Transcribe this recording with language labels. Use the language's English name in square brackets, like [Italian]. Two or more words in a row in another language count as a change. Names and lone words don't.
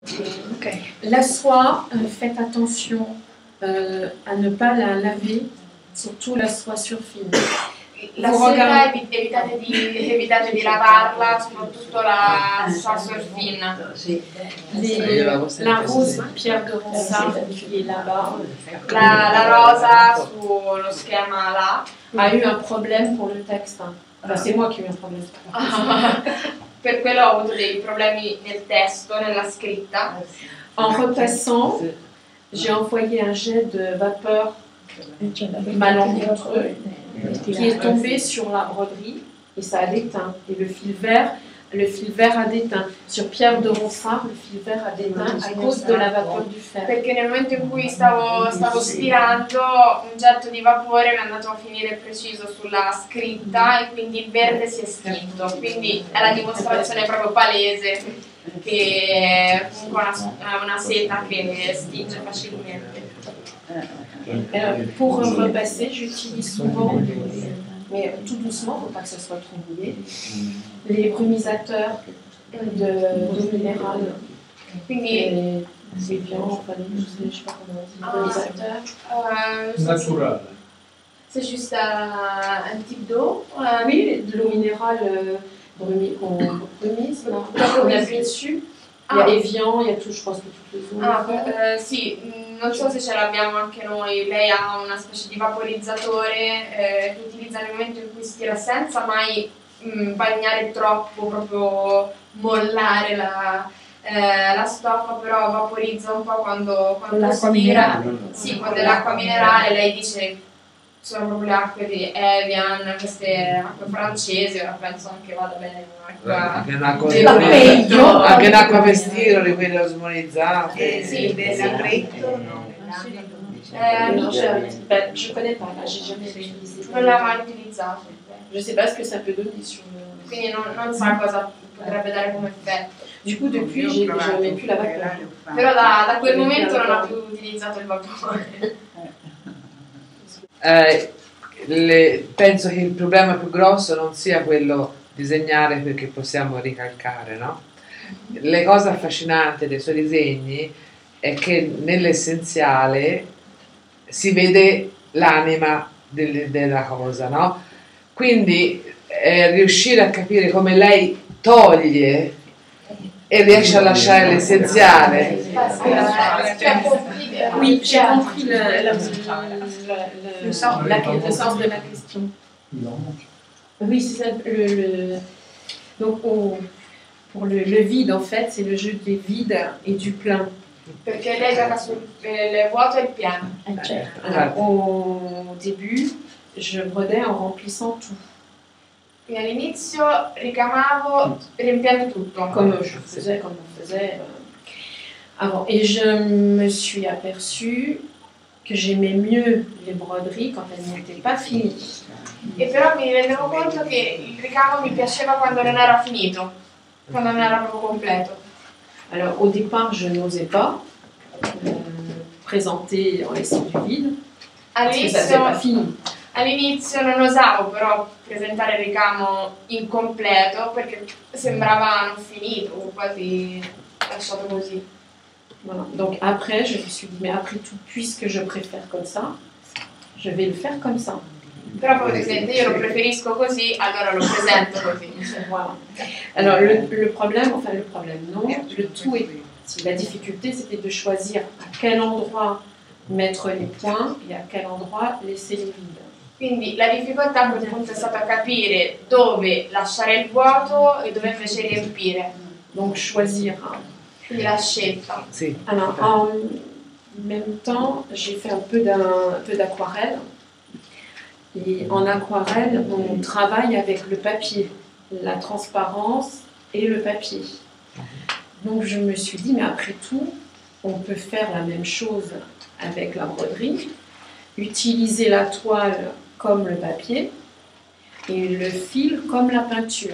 [French] Okay. La soie, faites attention à ne pas la laver, surtout la soie surfine. [Italian] La seta evitate di lavarla, soprattutto [French] la soie surfine. La rose Pierre de Ronsard qui est là-bas, [Italian] La rosa sullo schema là [French] a eu un problème pour le texte. Enfin, c'est moi qui ai eu un problème. [Italian] per quello ho avuto dei problemi nel testo, nella scritta. [French] En repassant, j'ai envoyé un jet de vapeur malencontreux qui est tombé sur la broderie et ça a déteint. Et le fil vert a déteint. Sur Pierre de Ronsard, le fil vert a déteint à cause de la vapeur du fer. [Italian] Perché nel momento in cui stavo stirando, un getto di vapore mi è andato a finire preciso sulla scritta e quindi il verde si è estinto. Quindi è la dimostrazione proprio palese che comunque è una seta che stinge facilmente. [French] Pour repasser, j'utilise souvent, mais tout doucement, il ne faut pas que ce soit trop mouillé, les brumisateurs d'eau minérale. [Italian] Quindi [French] Evian, enfin, je ne sais pas comment on dit, brumisateurs. [Italian] Naturale. [French] c'est juste un type d'eau. Oui, de l'eau minérale qu'on brumise, on appuie dessus. Il y a Evian, il y a tout, je pense que toutes les eaux. [Italian] Sì, non so se ce l'abbiamo anche noi. Lei ha una specie di vaporizzatore che utilizza nel momento in cui stira senza mai bagnare troppo, proprio mollare la stoffa, però vaporizza un po' quando stira. Sì, quando è l'acqua minerale, lei dice sono proprio le acque di Evian, queste acque francesi, ora penso anche vada bene anche un'acqua per stiroli, quelle osmonizzate. Sì, dell'acretto, no. [French] Non, je connais pas, là, j'ai jamais utilisé. [Italian] non l'ha mai utilizzato. [French] Je sais pas ce que ça peut donner sur le... [Italian] Quindi non sa cosa potrebbe dare come effetto. [French] Du coup, depuis, j'ai jamais plus la vapeur. [Italian] Però da quel momento non ha più utilizzato il vapore. Penso che il problema più grosso non sia quello disegnare perché possiamo ricalcare, no? La cosa affascinante dei suoi disegni è che nell'essenziale si vede l'anima della cosa, no? Quindi riuscire a capire come lei toglie e riesce a lasciare l'essenziale. [French] Oui, j'ai compris le sens de la question. Oui, c'est ça. Donc, pour le vide, en fait, c'est le jeu des vides et du plein. [Italian] Perché lei gioca sul vuoto e il pieno. [French] Alors, au début, je brodais en remplissant tout. [Italian] Et all'inizio ricamavo riempiendo tutto. [French] Comme on faisait avant. Et je me suis aperçue que j'aimais mieux les broderies quand elles n'étaient pas finies. [Italian] E però mi rendevo conto che il ricamo mi piaceva quando non era finito, quando non era proprio completo. [French] Alors au départ, je n'osais pas présenter en laissant du vide, parce que ça n'était pas fini. [Italian] All'inizio non osavo però presentare il ricamo incompleto perché sembrava non finito, quasi lasciato così. [French] Voilà. Donc après, je me suis dit, mais après tout, puisque je préfère comme ça, je vais le faire comme ça. [Italian] Però come presente io lo preferisco così, allora lo presento così. [French] Voilà. Alors le problème, non, le tout est, la difficulté c'était de choisir à quel endroit mettre les points et à quel endroit laisser les vides. [Italian] Quindi la difficoltà a quel punto è stata capire dove lasciare il vuoto e dove invece riempire. [French] Donc choisir. [Italian] Quindi la scelta. Sì. [French] Alors en même temps, j'ai fait un peu d'aquarelle. Et en aquarelle, on travaille avec le papier, la transparence et le papier. Donc je me suis dit, mais après tout, on peut faire la même chose avec la broderie, utiliser la toile comme le papier et le fil comme la peinture.